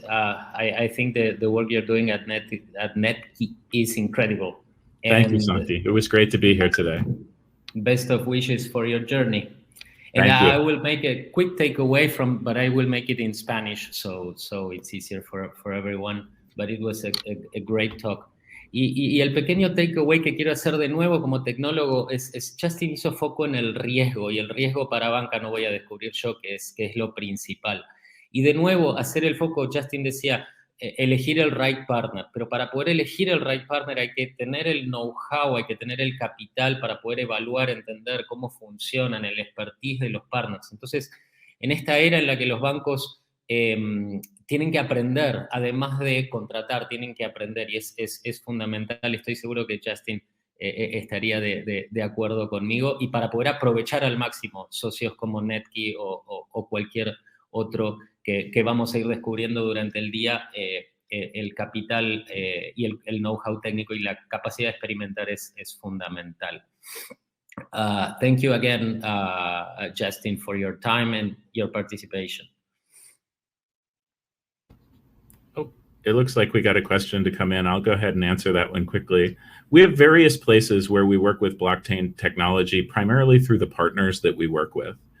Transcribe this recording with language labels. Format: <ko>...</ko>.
<en>I think the work you're doing at Netkey is incredible. Thank you, Santi. It was great to be here today. Best of wishes for your journey. And I will make a quick takeaway but I will make it in Spanish, so it's easier for everyone. But it was a great talk.</en> <es>Y el pequeño takeaway que quiero hacer de nuevo como tecnólogo es Justin hizo foco en el riesgo, y el riesgo para banca no voy a descubrir yo, que es lo principal. Y de nuevo, hacer el foco, Justin decía, elegir el right partner, pero para poder elegir el right partner hay que tener el know-how, hay que tener el capital para poder evaluar, entender cómo funcionan, el expertise de los partners. Entonces, en esta era en la que los bancos tienen que aprender, además de contratar, tienen que aprender, y es fundamental. Estoy seguro que Justin estaría de acuerdo conmigo, y para poder aprovechar al máximo socios como Netkey o cualquier otro que vamos a ir descubriendo durante el día, el capital y el know-how técnico y la capacidad de experimentar es fundamental.</es> <en>Thank you again, Justin, for your time and your participation. It looks like we got a question to come in. I'll go ahead and answer that one quickly. We have various places where we work with blockchain technology, primarily through the partners that we work with.</en>